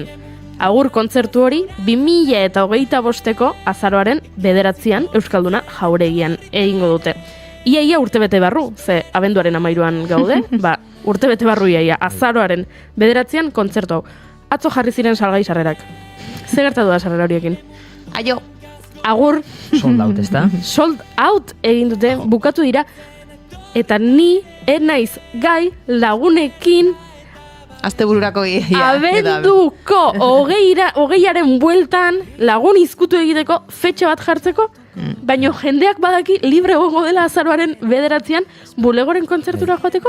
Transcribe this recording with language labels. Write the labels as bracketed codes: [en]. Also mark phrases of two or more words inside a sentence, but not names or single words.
[eu] Agur kontzertu hori 2025ko azaroaren 9an Euskalduna Jauregian egingo dute. Ia urtebete barru, ze abenduaren 13an gaude, urtebete barru ia, azaroaren 9an kontzertu hau. Atzo jarri ziren salgai sarrerak. Zer gertatu da sarrera horiekin? Aio. Agur. [en] Sold out, [eu] ez da? [en] Sold out [eu] egin dute, bukatu dira, eta ni naiz gai lagunekin Astebururako abenduko hogeiaren bueltan lagun izkutu egiteko fetxe bat jartzeko, baina jendeak badaki libre egongo dela azaroaren 9an bulegoren kontzertura joateko?